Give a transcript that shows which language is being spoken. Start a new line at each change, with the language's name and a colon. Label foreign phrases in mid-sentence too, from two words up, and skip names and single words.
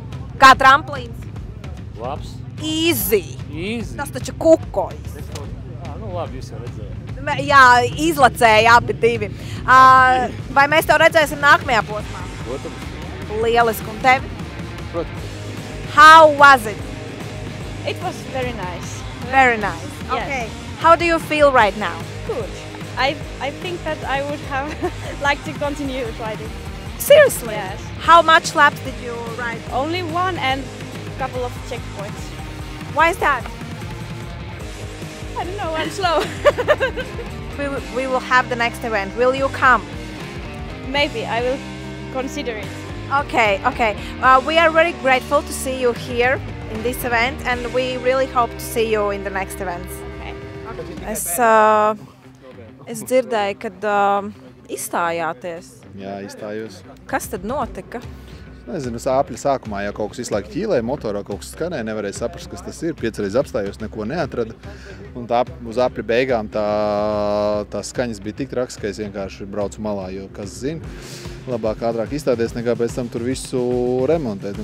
Latvian: Kā tramplīns? Labs. Easy. Tas taču kukojas. Nu labi, jūs jau redzējāt. Jā, izlacēja abi divi. Vai mēs tev redzēsim nākamajā posmā? Protams. Lieliski. Un tevi? Protams.
English: How was it? It was very nice. Very nice. Yes. Okay. How do you feel right now? Good. I think that I would have liked to continue riding. Seriously? Yes. How much laps did you ride? Only one and a couple of checkpoints. Why is that? I don't know, I'm slow. We will have the next event. Will you come? Maybe, I will consider it. Okay. We are very grateful to see you here in this event and we really hope to see you in the next events. Okay.
Latvian: Es dzirdēju, kad izstājāties. Jā, izstājos. Kas tad notika? Nezinu, sāpļi sākumā, ja kaut kas visu laiku ķīlēja, motorā kaut kas skanēja, nevarēja saprast, kas tas ir. 5 reizes apstājos, neko neatrada. Un tā uz apļu beigām tās skaņas bija tik traks, ka es vienkārši braucu malā, jo kas zina, labāk ātrāk izstāties, nekā pēc tam tur visu remontēt.